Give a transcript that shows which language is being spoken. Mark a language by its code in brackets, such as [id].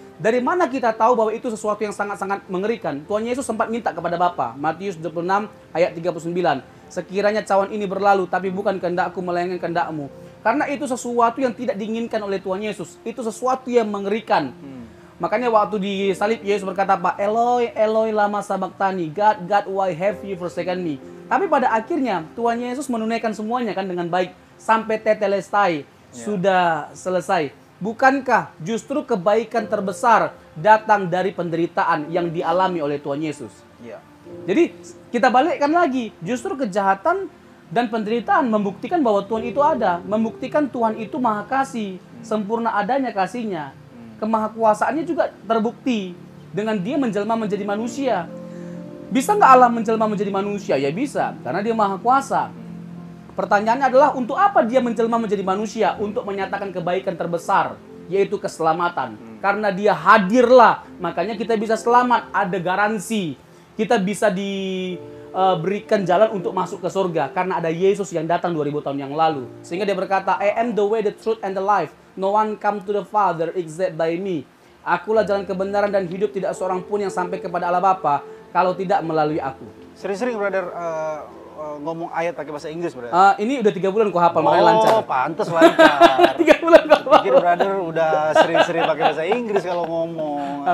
[id] Dari mana kita tahu bahwa itu sesuatu yang sangat-sangat mengerikan? Tuhan Yesus sempat minta kepada Bapa. Matius 26 ayat 39. Sekiranya cawan ini berlalu, tapi bukan kehendakku melainkan kehendakmu. Karena itu sesuatu yang tidak diinginkan oleh Tuhan Yesus. Itu sesuatu yang mengerikan. Makanya waktu di salib Yesus berkata apa? [arc] Eloi, Eloi lama sabachthani. [en] God, God, why have you forsaken me? [id] Tapi pada akhirnya Tuhan Yesus menunaikan semuanya kan dengan baik. Sampai tetelestai. Sudah selesai. Bukankah justru kebaikan terbesar datang dari penderitaan yang dialami oleh Tuhan Yesus? Ya. Jadi kita balikkan lagi. Justru kejahatan dan penderitaan membuktikan bahwa Tuhan itu ada. Membuktikan Tuhan itu maha kasih. Sempurna adanya kasihnya. Kemahakuasaannya juga terbukti dengan dia menjelma menjadi manusia. Bisa nggak Allah menjelma menjadi manusia? Ya bisa, karena dia maha kuasa. Pertanyaannya adalah untuk apa dia menjelma menjadi manusia? Untuk menyatakan kebaikan terbesar, yaitu keselamatan. Karena dia hadirlah, makanya kita bisa selamat, ada garansi. Kita bisa diberikan jalan untuk masuk ke surga, karena ada Yesus yang datang 2000 tahun yang lalu. Sehingga dia berkata, [en] I am the way, the truth, and the life. No one come to the Father except by me. [id] Akulah jalan kebenaran dan hidup, tidak seorang pun yang sampai kepada Allah Bapa kalau tidak melalui aku. Sering-sering Brother ngomong ayat pakai bahasa Inggris, Brother. Ini udah 3 bulan kok hafal, makanya lancar. Oh, pantes lancar. 3 bulan kok hafal. Pikir Brother udah sering-sering pakai bahasa Inggris kalau ngomong.